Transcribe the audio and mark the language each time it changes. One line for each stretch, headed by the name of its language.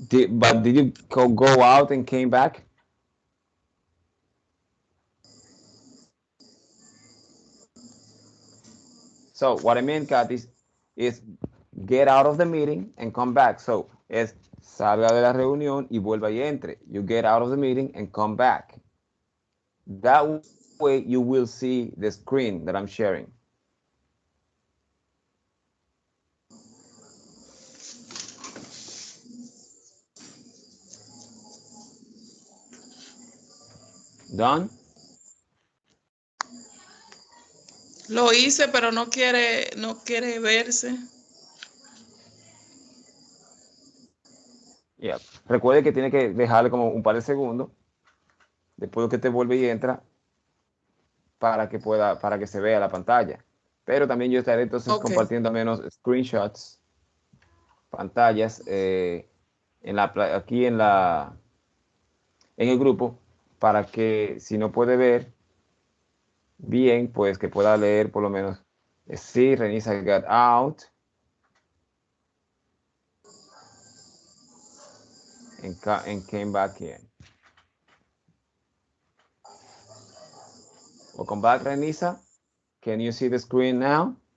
English: But did you go out and came back? So what I mean, Katis, is get out of the meeting and come back.
Spanish: So es salga de la reunión y vuelva y entre.
English: You get out of the meeting and come back. That way you will see the screen that I'm sharing. Done?
Spanish: Lo hice, pero no quiere verse.
English: Yeah.
Spanish: Recuerde que tiene que dejarle como un par de segundos después que te vuelve y entra para que se vea la pantalla. Pero también yo estaré entonces
English: Ok.
Spanish: compartiendo menos screenshots, pantallas aquí en el grupo para que si no puede ver bien, pues que pueda leer por lo menos.
English: Sí, Renisa got out and came back in. Welcome back, Renisa. Can you see the screen now?